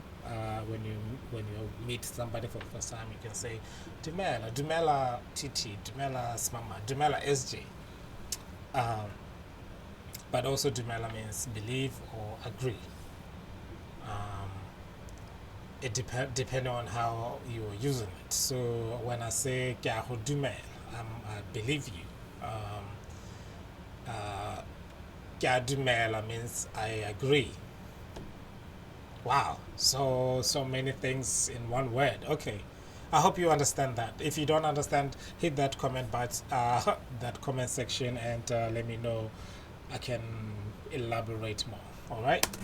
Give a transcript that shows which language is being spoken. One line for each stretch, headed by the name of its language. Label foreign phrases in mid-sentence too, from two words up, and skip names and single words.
English: When you meet somebody for the first time, you can say Dumela, Dumela Titi, Dumela Smama, Dumela SJ. But also Dumela means believe or agree. it depending on how you're using it.
Tswana: So when I say ke a go dumela,
English: I believe you.
Tswana: Ke a dumela
English: means I agree. Wow, so many things in one word. Okay, I hope you understand that. If you don't understand, hit that comment box, that comment section, and let me know. I can elaborate more. All right.